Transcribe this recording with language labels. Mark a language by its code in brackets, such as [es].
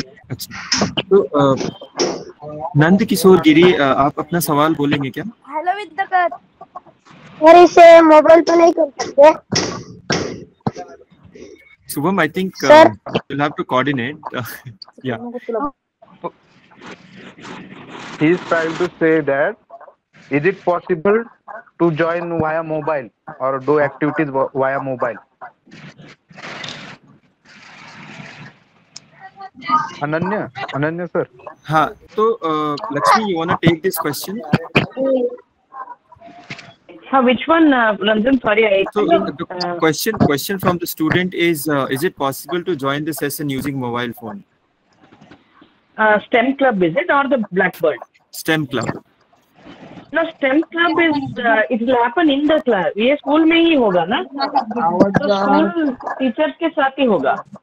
[hi] अच्छा, तो नंद किशोर गिरी, आप अपना सवाल बोलेंगे क्या? हेलो विद्याकर, सर इसे मोबाइल पे नहीं कर सकते? [en] Shubham, I think you'll have to coordinate. Yeah. He is trying to say that is it possible to join via mobile or do activities via mobile? Ananya sir. [hi] हाँ, तो [en] Lakshmi, you wanna take this question? Which one, Ranjan? Sorry, So the question from the student is it possible to join the session using mobile phone? STEM club is it or the Blackbird? STEM club. No, STEM club is it will happen in the class. [hi] ये school में ही होगा ना? तो school teachers के साथ ही होगा.